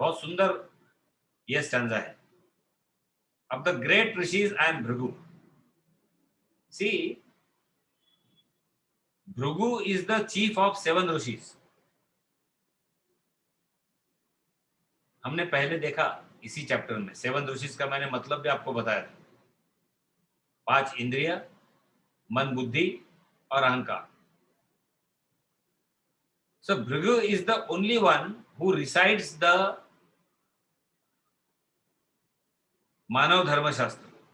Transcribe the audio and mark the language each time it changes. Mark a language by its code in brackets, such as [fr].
[hi] बहुत सुंदर ये stanza है. [en] Of the great rishis, I am Bhrigu. See, Bhrigu is the chief of 7 rishis. [hi] हमने पहले देखा इसी चैप्टर में 7 ऋषिस का मैंने मतलब भी आपको बताया था. 5 इंद्रिय, मन, बुद्धि और अहंकार. [en] So Bhrigu is the only one who recites the Manava Dharma Shastra.